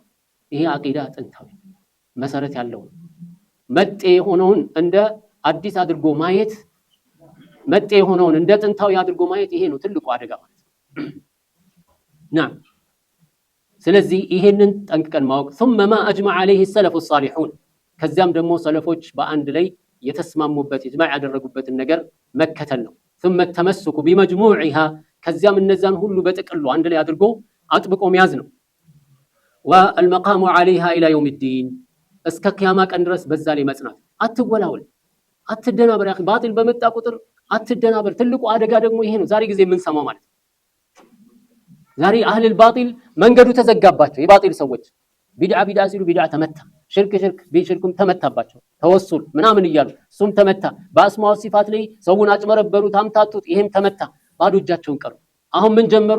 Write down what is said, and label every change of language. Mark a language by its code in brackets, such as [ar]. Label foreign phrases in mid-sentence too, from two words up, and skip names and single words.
[am] ይሄ አቂዳ ጥንታዊ መሰረት ያለው መጤ የሆነውን እንደ አዲስ አድርጎ ማየት፣ መጤ የሆነውን እንደ ጥንታዊ አድርጎ ማየት ይሄ ነው ትልቁ አደጋ ማለት ነው። ስለዚህ ይሄንን ጠንቅቀን ማወቅ [ar] ثم ما اجمع عليه السلف الصالحون [am] ከዚያም ደግሞ ሰለፎች በአንድ ላይ የተስማሙበት ኢጅማዕ ያደረጉበትን ነገር መከተል ነው። [ar] ثم التمسك بمجموعها [am] ከዚያም እነዛን ሁሉ በጥቅሉ አንድ ላይ አድርጎ አጥብቆ መያዝ ነው። [ar] والمقام عليها الى يوم الدين [am] እስከ ቂያማ ቀን ድረስ በዛ ላይ መጽናት። አትወላወል፣ አትደናበር። ያኺ ባጢል በመጣ ቁጥር አትደናበር። ትልቁ አደጋ ደግሞ ይሄ ነው ዛሬ ጊዜ የምንሰማው ማለት ነው። ዛሬ [ar] أهل الباطل [am] መንገዱ ተዘጋባቸው። የባጢል ሰዎች ቢድዓ ሲሉ ቢድዓ ተመታ፣ ሽርክም ተመታባቸው፣ ተወሱል ምናምን እያሉ እሱም ተመታ። በአስማው ሲፋት ላይ ሰውን አጭመረበሩት፣ አምታቱት፣ ይሄም ተመታ። ባዶ እጃቸውን ቀሩ። አሁን ምን ጀመሩ?